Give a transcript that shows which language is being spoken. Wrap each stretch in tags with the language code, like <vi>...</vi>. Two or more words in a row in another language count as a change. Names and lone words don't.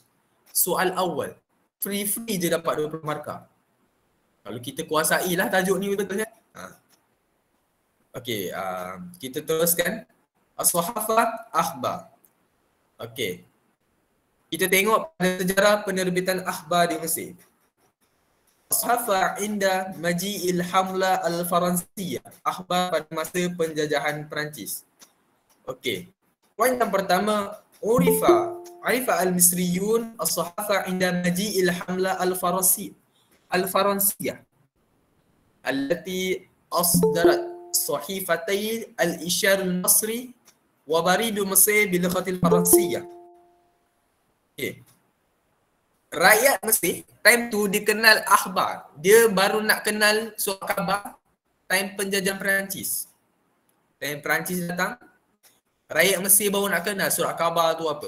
<ms>Soal awal. Free je dapat 20 markah. Kalau kita kuasai lah tajuk ni betul kan? Okey, kita teruskan.</ms> <ar>الصحافة أخبار. Okey.</ar> <ms>Kita tengok pada sejarah penerbitan akhbar di Mesir.</ms> <ar>الصحافة عند مجيء الحملة الفرنسية.</ar> <ms>Akhbar pada masa penjajahan Perancis. Okey. Poin yang pertama,</ms> <ar>عرف المصريون الصحافة عند مجيء الحملة الفرنسية. التي أصدرت صحيفتي العشار المصري وبريد مصر باللغة الفرنسية.</ar> <ms>Okay. Rakyat Mesir time tu dia kenal akhbar. Dia baru nak kenal surat khabar time penjajahan Perancis. Time Perancis datang, rakyat Mesir baru nak kenal surat khabar tu apa.</ms>